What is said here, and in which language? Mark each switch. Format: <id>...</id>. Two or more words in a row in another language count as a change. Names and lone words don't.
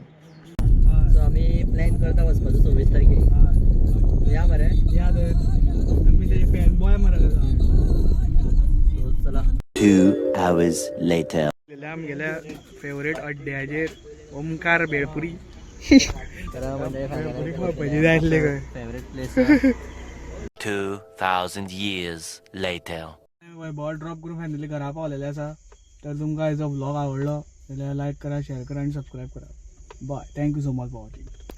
<kok>सो आमी प्लॅन करता वचपाचो 26 तारखेक या मरे या आमी ते</kok> <en>fan boy</en> <kok>मरे चला</kok> <en>2 hours later</en> <kok>आमगेल्या फेवरेट अड्ड्याचेर ओमकार बेळपुरी बेळपुरी खावपाची जाय आसली खंय</kok> <en>favourite place 2000 years later</en> <kok>बॉल ड्रॉप करून फायनली घरा पावलेले आसा तर तुमकां हेजो व्लॉग आवडलो जाल्यार लायक करा शेअर करा आणि सबस्क्राईब करा बाय,</kok> <en>thank you so much for watching.</en>